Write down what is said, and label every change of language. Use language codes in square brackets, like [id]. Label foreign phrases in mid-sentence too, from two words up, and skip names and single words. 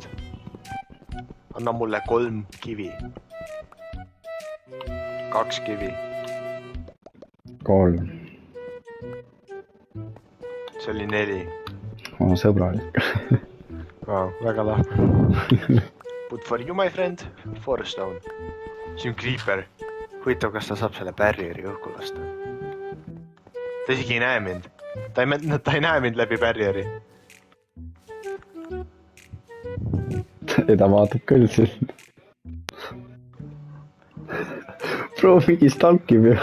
[et] Anna mulle 3 kivi. 2 kivi. 3. See oli 4. Oma sõbralik. Väga lahke. [en] But for you, my friend, 4 stone. [et] See on creeper. Huvitav, kas ta saab selle barrieri õhku lasta. Ta isegi ei näe mind. Ta ei näe mind läbi barrieri. Ei ta vaatab küll siin. Bro, mingi stalkib ju.